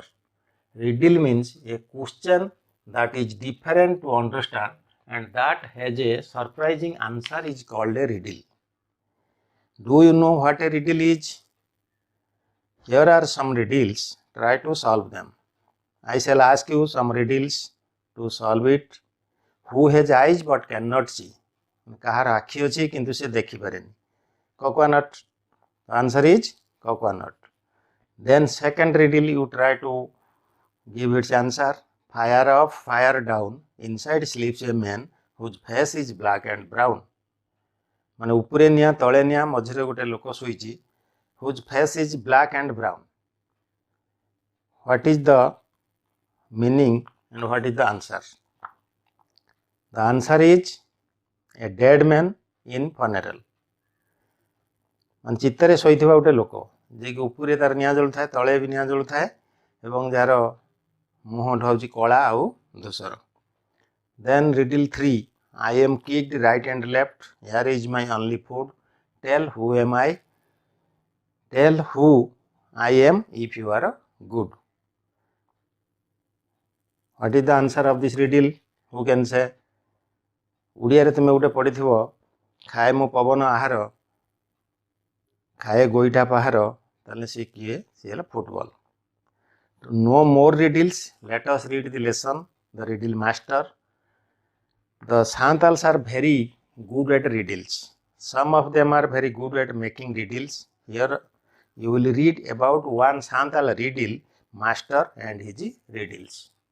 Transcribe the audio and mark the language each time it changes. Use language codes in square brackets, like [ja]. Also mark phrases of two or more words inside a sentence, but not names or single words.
[en] Riddle means a question that is different to understand and that has a surprising answer is called a riddle. Do you know what a riddle is? Here are some riddles. Try to solve them. I shall ask you some riddles to solve it. Who has eyes but cannot see? [or] କାହାର ଆଖି ଅଛି କିନ୍ତୁ ସେ ଦେଖିପାରେନି. [en] Coconut. The answer is coconut. Then second riddle you try to give its answer. Fire up, fire down. Inside sleeps a man whose face is black and brown. [or] ମାନେ ଉପରେ ନିଆଁ ତଳେ ନିଆଁ ମଝିରେ ଗୋଟେ ଲୋକ ଶୋଇଛି [en] whose face is black and brown. What is the meaning and what is the answer? The answer is a dead man in funeral. [or] ମାନେ ଚିତାରେ ଶୋଇଥିବା ଗୋଟେ ଲୋକ ଯିଏକି ଉପରେ ତାର ନିଆଁ ଜଳୁଥାଏ ତଳେ ବି ନିଆଁ ଜଳୁଥାଏ ଏବଂ ଯାହାର ମୁହଁଟା ହେଉଛି କଳା ଆଉ ଧୂସର. [en] Then riddle 3. I am kicked right and left. Here is my only food. Tell who am I? Tell who I am if you are good. What is the answer of this riddle? Who can say? [or] ଓଡ଼ିଆରେ ତୁମେ ଗୋଟେ ପଢ଼ିଥିବ ଖାଏ ମୁଁ ପବନ ଆହାର ଖାଏ ଗୋଇଠା ପାହାର ତାହେଲେ ସେ କିଏ? ସେ ହେଲା ଫୁଟବଲ. [en] No more riddles. Let us read the lesson. The riddle master. The Santals are very good at riddles. Some of them are very good at making riddles. Here you will read about one Santal riddle master and his riddles.